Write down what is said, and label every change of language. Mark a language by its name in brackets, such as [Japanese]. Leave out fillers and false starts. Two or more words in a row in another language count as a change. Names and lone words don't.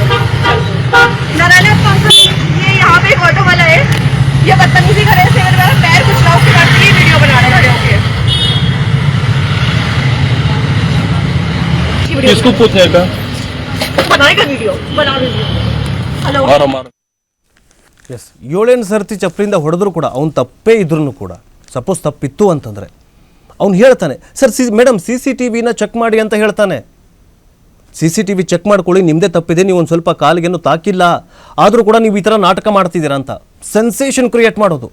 [Hindi] नारायण पंकज, ये यहाँ पे एक ऑटो वाला है, ये बदतमीजी करे, ऐसे मेरा पैर कुचला, उसके बाद ये वीडियो बना रहे खड़े होके। किसको पूछने का? बनाएगा वीडियो, बना वीडियो। हेलो, मारो [Kannada] ಎಸ್, 7 ಸರ್ತಿ ಚಪ್ಪಲಿಂದ ಹೊಡೆದ್ರು ಕೂಡ ಅವ್ನು ತಪ್ಪೇ ಇದ್ರೂ ಕೂಡ, ಸಪೋಸ್ ತಪ್ಪಿತ್ತು ಅಂತಂದರೆ ಅವ್ನು ಹೇಳ್ತಾನೆ, [English] sir madam [Kannada] CCTVನ ಚೆಕ್ ಮಾಡಿ ಅಂತ ಹೇಳ್ತಾನೆ. [English] CCTV check [Kannada] ಮಾಡ್ಕೊಳ್ಳಿ, ನಿಮ್ಮದೇ ತಪ್ಪಿದೆ, ನೀವು ಒಂದು ಸ್ವಲ್ಪ ಕಾಲಿಗೇನು ತಾಕಿಲ್ಲ, ಆದರೂ ಕೂಡ ನೀವು ಈ ಥರ ನಾಟಕ ಮಾಡ್ತಿದ್ದೀರಾ ಅಂತ [English] sensation create [Kannada] ಮಾಡೋದು.